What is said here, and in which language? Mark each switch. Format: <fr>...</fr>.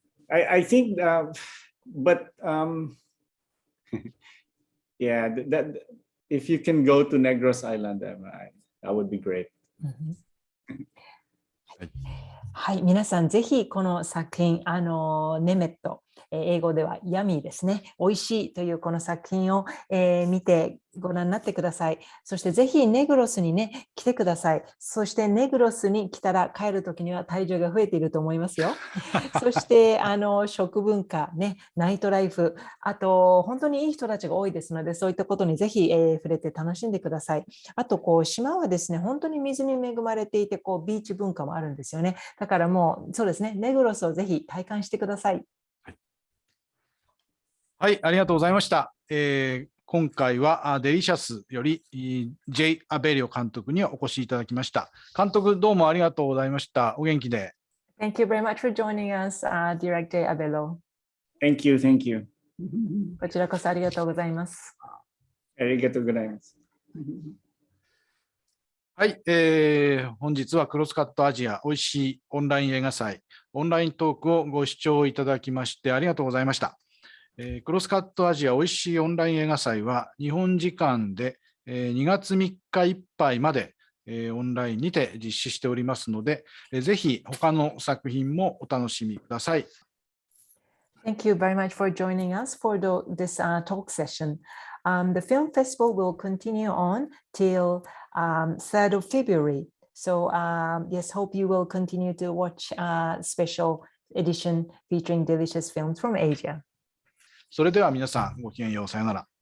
<en>I think, but yeah, that if you can go to Negros Island, that would be great.</en> <ja>はい、皆さんぜひこの作品、ネメット、英語ではヤミーですね、おいしいというこの作品を、見てご覧になってください。そしてぜひネグロスにね、来てください。そしてネグロスに来たら帰るときには体重が増えていると思いますよ。そして食文化、ね、ナイトライフ、あと本当にいい人たちが多いですので、そういったことにぜひ、触れて楽しんでください。あと島はですね、本当に水に恵まれていてビーチ文化もあるんですよね。だからもうそうですね、ネグロスをぜひ体感してください。はい、ありがとうございました。今回はデリシャスよりJay Abello監督にお越しいただきました。監督、どうもありがとうございました。お元気で。</ja> <en>Thank you very much for joining us, Director Jay Abello. Thank you, thank you.</en> <ja>こちらこそありがとうございます。ありがとうございます。はい、本日はクロスカットアジアおいしいオンライン映画祭オンライントークをご視聴いただきましてありがとうございました。クロスカットアジアおいしいオンライン映画祭は日本時間で2月3日いっぱいまでオンラインにて実施しておりますので、ぜひ他の作品もお楽しみください。</ja> <en>Thank you very much for joining us for this talk session. The film festival will continue on till 3rd of February. So yes, hope you will continue to watch a special edition featuring delicious films from Asia.</en> <ja>それでは皆さんごきげんよう。さよなら。</ja>